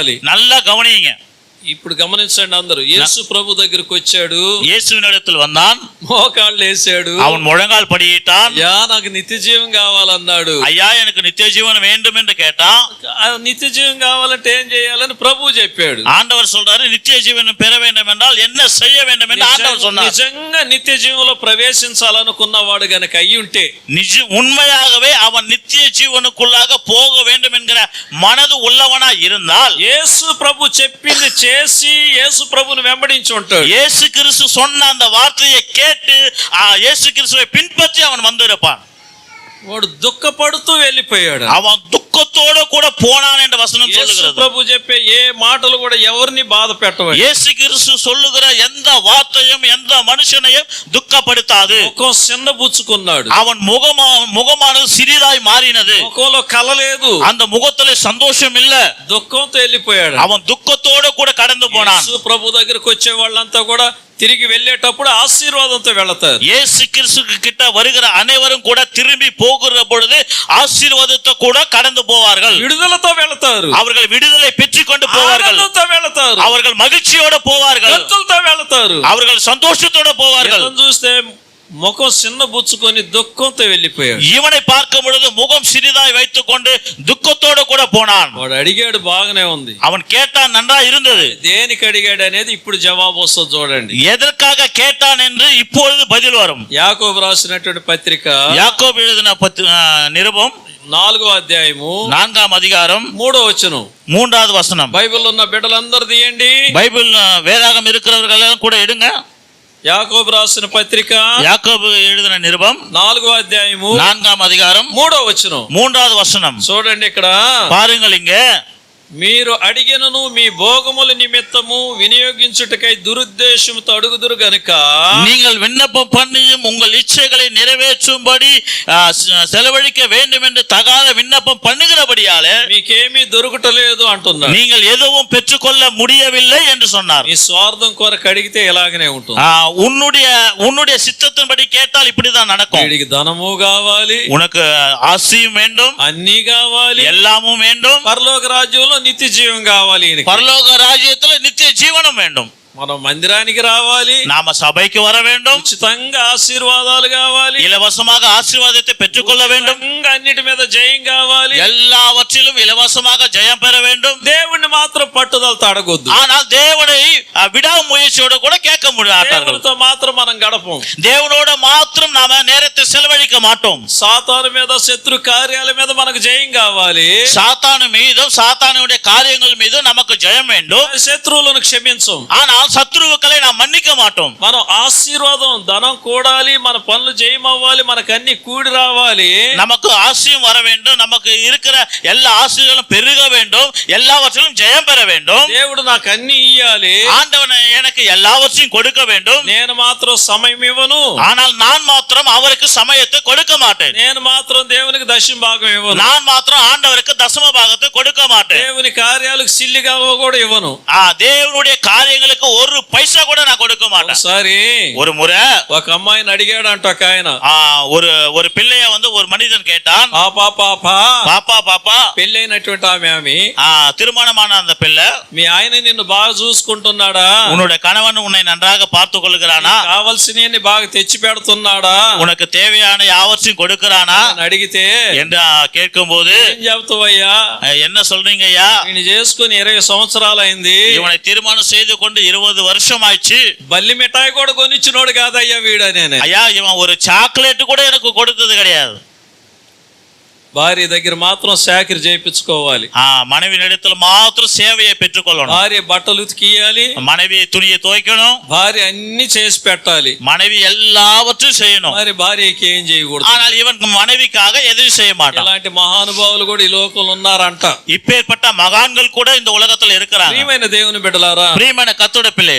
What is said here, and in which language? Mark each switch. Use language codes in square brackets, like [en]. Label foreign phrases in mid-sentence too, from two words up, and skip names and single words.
[ta] நல்லா கவனிங்க. [te] ఇప్పుడు గమనించండి అందరూ, యేసు ప్రభు దగ్గరికి వచ్చాడు, [ta] இயேசுவினிடத்தில் வந்தான், [te] మోకాళ్ళు వేసాడు, [ta] அவன் முழங்கால் படியிட்டான், [te] యా నాకు నిత్య జీవం కావాలన్నాడు. [ta] ஐயா எனக்கு நித்திய ஜீவன் வேண்டும் என்று கேட்டான். [te] ఆ నిత్య జీవం కావాలంటే ఏం చేయాలని ప్రభు చెప్పాడు. [ta] ஆண்டவர் சொல்றாரு, நித்திய ஜீவன் பெற வேண்டும் என்றால் என்ன செய்ய வேண்டும் என்று ஆண்டவர் சொன்னார். [te] నిజంగా నిత్య జీవంలో ప్రవేశించాలనుకున్నవాడు గనక అయి ఉంటే, [ta] உண்மையாகவே அவன் நித்திய ஜீவனுக்குள்ளாக போக வேண்டும் என்கிற மனது உள்ளவனா இருந்தால், [te] యేసు ప్రభు చెప్పింది చేసి యేసు ప్రభుని వెంబడించి ఉంటాడు. [ta] இயேசு கிறிஸ்து சொன்ன அந்த வார்த்தையை கேட்டு இயேசு கிறிஸ்துவை பின்பற்றி அவன் வந்திருப்பான். [te] వాడు దుఃఖపడుతూ వెళ్ళిపోయాడు. [ta] அவன் துக்கத்தோட கூட போனான் என்ற வசனம் சொல்லுகிறது. [te] ప్రభు చెప్పే ఏ మాటలు కూడా ఎవరిని బాధ పెట్టవు. [ta] இயேசு கிறிஸ்து சொல்லுகிற எந்த வார்த்தையும் எந்த மனுஷனையும் துக்கப்படுத்தாது. [te] ముఖం చిన్నబుచ్చుకున్నాడు. [ta] அவன் முகமானது சிறிதாய் மாறினது. [te] ముఖంలో కల లేదు. [ta] அந்த முகத்திலே சந்தோஷம் இல்ல. [te] దుఃఖంతో వెళ్ళిపోయాడు. [ta] அவன் துக்கத்தோட கூட கடந்து போனான். [te] యేసు ప్రభు దగ్గరికి వచ్చే వాళ్ళంతా కూడా తిరిగి వెళ్ళేటప్పుడు ఆశీర్వాదంతో వెళతారు. [ta] இயேசு கிறிஸ்து கிட்ட வருகிற அனைவரும் கூட திரும்பி போகிற பொழுது ஆசீர்வாதத்தை கூட கடந்து போவார்கள். [te] విడుదలతో వెళతారు. [ta] அவர்கள் விடுதலை பெற்றுக்கொண்டு போவார்கள். [te] ఆనందంతో వెళతారు. [ta] அவர்கள் மகிழ்ச்சியோட போவார்கள். [te] గంతులతో వెళతారు. [ta] அவர்கள் சந்தோஷத்தோட போவார்கள். [te] ఇతను చూస్తే ముఖం చిన్న బుచ్చుకొని దుఃఖంతో వెళ్ళిపోయాడు. [ta] இவனை பார்க்கும் பொழுது முகம் சிறிதாய் வைத்துக் கொண்டு துக்கத்தோட கூட போனான். [te] వాడు అడిగాడు, బాగానే ఉంది. [ta] அவன் கேட்டான், நன்றா இருந்தது. [te] దేనికి అడిగాడు అనేది ఇప్పుడు జవాబు వస్తుంది చూడండి. [ta] எதற்காக கேட்டான் என்று இப்பொழுது பதில் வரும். [te] యాకోబు రాసినటువంటి పత్రిక, [ta] யாக்கோபு எழுதின நிருபம் [te] 4వ అధ్యాయము [ta] 4వ அதிகாரம் [te] 3వ వచనం, [ta] 3வது వచనం. [te] బైబిల్లో ఉన్న బిడ్డలందరూ తీయండి. [ta] பைபிள் வேதாகம் இருக்கிறவர்கள் எல்லாம் கூட எடுங்க. [te] యాకోబు రాసిన పత్రిక, [ta] யாக்கோபு எழுதின நிருபம் [te] 4వ అధ్యాయము [ta] 4వ அதிகாரம் [te] 3వ వచనం. [ta] 3வது வசனம் [te] చూడండి ఇక్కడ, [ta] பாருங்கள் இங்க, [te] మీరు అడిగినను మీ భోగముల నిమిత్తము వినియోగించుటకై దురుద్దేశముతో అడుగుదురు గనుక, [ta] நீங்கள் விண்ணப்பம் பண்ணியும் உங்கள் இச்சைகளை நிறைவேற்றும்படி செலவழிக்க வேண்டும் என்று தகாத விண்ணப்பம் பண்ணுகிறபடியாலே [te] మీకేమీ దొరుకుటలేదు అంటున్నారు. [ta] நீங்கள் எதுவும் பெற்றுக்கொள்ள முடியவில்லை என்று சொன்னார். [te] మీ స్వార్థం కొరకు అడిగితే ఇలాగనే ఉంటుంది. [ta] உன்னுடைய சித்தத்தின்படி கேட்டால் இப்படிதான் நடக்கும். [te] వీడికి ధనము కావాలి, [ta] உனக்கு ஆசையும் வேண்டும், [te] అన్ని కావాలి, [ta] எல்லாமும் வேண்டும், [te] పరలోక రాజ్యంలో నిత్య జీవం కావాలి. [ta] பரலோக ராஜ்யத்தில் நித்திய ஜீவனம் வேண்டும். [te] మనం మందిరానికి రావాలి, [ta] நாம சபைக்கு வர வேண்டும், [te] ఉచితంగా ఆశీర్వాదాలు కావాలి, [ta] இலவசமாக ஆசீர்வாதத்தை பெற்றுக்கொள்ள வேண்டும், [te] ఉచితంగా అన్నిటి మీద జయం కావాలి, [ta] எல்லாவற்றிலும் இலவசமாக ஜெயம் பெற வேண்டும். [te] దేవుణ్ణి మాత్రం పట్టుదలతో అడగొద్దు. [ta] ஆனால் தேவனை விடாமுயற்சியோட கூட கேட்க முடியாட்டார்கள். [te] దేవునితో మాత్రం మనం గడపం. [ta] தேவனோட மாத்திரம் நாம நேரத்தை செலவழிக்க மாட்டோம். [te] సాతాను మీద, శత్రు కార్యాల మీద మనకు జయం కావాలి. [ta] சாத்தானு மீதும் சாத்தானுடைய காரியங்கள் மீதும் நமக்கு ஜெயம் வேண்டும். [te] శత్రువులను క్షమించం. [ta] ஆனால் சத்துருக்களை நாம் மன்னிக்க மாட்டோம். [te] మనం ఆశీర్వాదం, ధనం కూడాలి, మన పనులు జయమవ్వాలి, మనకు అన్ని కూడి రావాలి, [ta] நமக்கு ஆசையும் வர வேண்டும், நமக்கு இருக்கிற எல்லா ஆசைகளும் பெருக வேண்டும், எல்லாவற்றிலும் ஜெயம் பெற வேண்டும். [te] దేవుడు నాకు అన్ని ఇయ్యాలి, [ta] ஆண்டவன் எனக்கு எல்லாவற்றையும் கொடுக்க வேண்டும். [te] నేను మాత్రం సమయం ఇవ్వను, [ta] ஆனால் நான் மாத்திரம் அவருக்கு சமயத்தை கொடுக்க மாட்டேன். [te] నేను మాత్రం దేవునికి దశమ భాగం ఇవ్వను, [ta] நான் மாத்திரம் ஆண்டவருக்கு தசம பாகத்தை கொடுக்க மாட்டேன். [te] దేవుని కార్యాలకు సిల్లిగా కూడా ఇవ్వను. [ta] தேவனுடைய காரியங்களுக்கு ஒரு பைசா கூட நான் கொடுக்க மாட்டேன். [te] ఒకసారి [ta] ஒரு முறை [te] ఒక అమ్మాయిని అడిగాడంట ఒక ఆయన. [ta] ஒரு பிள்ளைய வந்து ஒரு மனிதன் கேட்டான், பாப்பா [te] పెళ్ళైనటువంటి ఆమె, [ta] திருமணமான அந்த பிள்ளை, [te] మీ ఆయన నిన్ను బాగా చూసుకుంటున్నాడా, [ta] உன்னுடைய கணவன் உன்னை நன்றாக பார்த்து கொள்கிறானா, [te] కావలసినవి బాగా తెచ్చి పెడుతున్నాడా, [ta] உனக்கு தேவையான யாவற்றையும் கொடுக்கிறானா [te] అడిగితే [ta] என்று கேட்கும் போது, [te] ఏం చెప్తావయ్యా, [ta] என்ன சொல்றீங்க ஐயா, [te] ఈయన చేసుకుని 20 సంవత్సరాలు అయింది, [ta] இவனை திருமணம் செய்து கொண்டு 20 வருஷம் ஆயிடுச்சு, [te] బల్లి మిఠాయి కూడా కొనిచ్చినోడు కాదయ్యా వీడనే. [ta] ஐயா இவன் ஒரு சாக்லேட் கூட எனக்கு கொடுத்தது கிடையாது. [te] భార్య దగ్గర మాత్రం చాకరీ చేయించుకోవాలి, [ta] மனைவி இடத்துல மாத்திரம் சேவையை பெற்றுக்கொள்ளணும். [te] భార్య బట్టలు ఉతికియాలి, [ta] மனைவி துணியை துவைக்கணும், [te] భార్య అన్ని చేసి పెట్టాలి, [ta] மனைவி எல்லாவற்றையும் செய்யணும். [te] మరి భార్యకి ఏం చేయకూడదు. [ta] ஆனால் இவன் மனைவிக்காக எதுவும் செய்ய மாட்டான். [te] ఇలాంటి మహానుభావులు కూడా ఈ లోకంలో ఉన్నారంట. [ta] இப்பேற்பட்ட மகான்கள் கூட இந்த உலகத்துல இருக்கிறாங்க. [te] ప్రియమైన దేవుని బిడ్డలారా, [ta] பிரியமான கர்த்தருடைய பிள்ளை,